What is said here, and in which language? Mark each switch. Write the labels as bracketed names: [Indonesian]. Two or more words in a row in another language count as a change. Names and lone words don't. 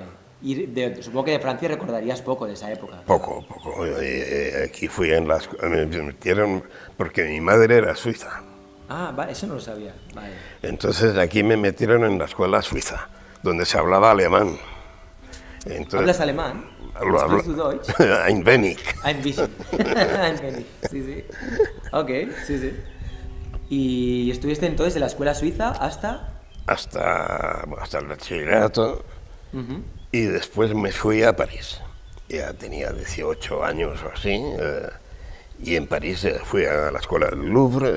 [Spanish] Y supongo que de Francia recordarías poco de esa época. Poco. Aquí fui en las... Me metieron porque mi madre era suiza. Ah, vale, eso no lo sabía. Vale. Entonces aquí me metieron en la escuela suiza, donde se hablaba alemán. Entonces, ¿Hablas alemán? Lo hablo. [German] ¿Sprichst du Deutsch? Ein wenig. Ein bisschen. Ein wenig. [Spanish] Sí. Ok, sí. ¿Y estuviste entonces en la escuela suiza hasta...? Hasta el bachillerato. Y después me fui a París. Ya tenía 18 años o así. Y en París fui a la escuela del Louvre.